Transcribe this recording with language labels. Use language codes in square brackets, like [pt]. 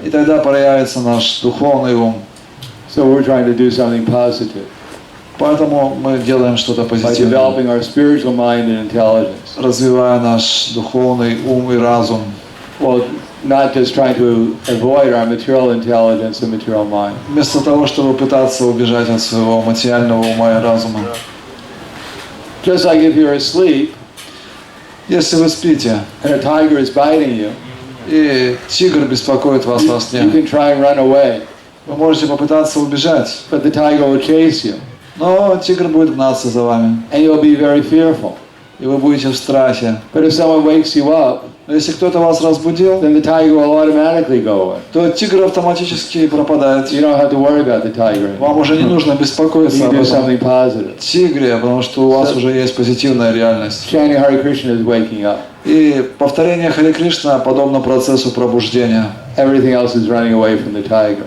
[ru] И тогда проявится наш духовный ум. [en] So we're trying to do something positive [ru] Поэтому мы делаем что-то [en] by [ru] позитивное, [en] developing our spiritual mind and intelligence. [ru] развивая наш духовный ум и разум. [en] Well, not just trying to avoid our material intelligence and material mind. [ru] Вместо того, чтобы пытаться убежать от своего материального ума и разума. [en] Just like if you're asleep [ru] Если вы спите, [en] and a tiger is biting you, [ru] и тигр беспокоит вас во [en] you [ru] сне, [en] can try and run away, [ru] вы можете попытаться убежать, [en] but the tiger will chase you, [ru] но тигр будет гнаться за вами, [en] and you'll be very fearful. [ru] и вы будете в страхе. [en] But if someone wakes you up, [ru] Но если кто-то вас разбудил, [en] then the tiger will automatically go away. [ru] то тигр автоматически пропадает. [en] You don't have to worry about the tiger [ru] Вам уже не нужно [en] You [ru] беспокоиться [en] can [ru] об [en] do [ru] этом [en] something positive. [ru] тигре, потому что у вас уже есть позитивная реальность. [en] Chanting Hare Krishna is waking up. [ru] И повторение Харе Кришна подобно процессу пробуждения. [en] Everything else is running away from the tiger.